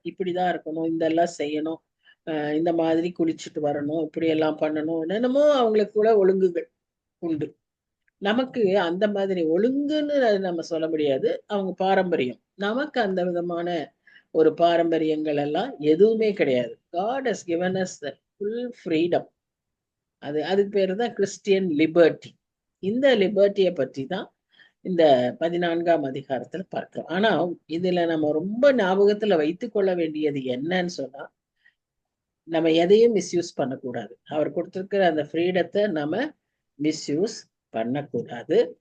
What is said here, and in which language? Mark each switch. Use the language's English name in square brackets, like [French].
[Tamil] இப்படிதான் இருக்கணும், இதெல்லாம் செய்யணும், இந்த மாதிரி குளிச்சுட்டு வரணும், இப்படி எல்லாம் பண்ணணும், என்னென்னமோ அவங்களுக்கு கூட ஒழுங்குகள் உண்டு. நமக்கு அந்த மாதிரி ஒழுங்குன்னு நம்ம சொல்ல முடியாது, அவங்க பாரம்பரியம். நமக்கு அந்த விதமான ஒரு பாரம்பரியங்கள் எல்லாம் எதுவுமே கிடையாது. [English] God has given us the full freedom. [Tamil] அதுக்கு பேரு தான் கிறிஸ்டியன் லிபர்ட்டி. இந்த லிபர்ட்டியை பற்றி தான் இந்த 14ஆம் அதிகாரத்துல பார்க்கிறோம். ஆனா இதுல நம்ம ரொம்ப ஞாபகத்துல வைத்துக் கொள்ள வேண்டியது என்னன்னு சொன்னா, நம்ம எதையும் மிஸ்யூஸ் பண்ணக்கூடாது. அவர் கொடுத்திருக்கிற அந்த ஃப்ரீடத்தை நம்ம மிஸ்யூஸ் பண்ணக்கூடாது.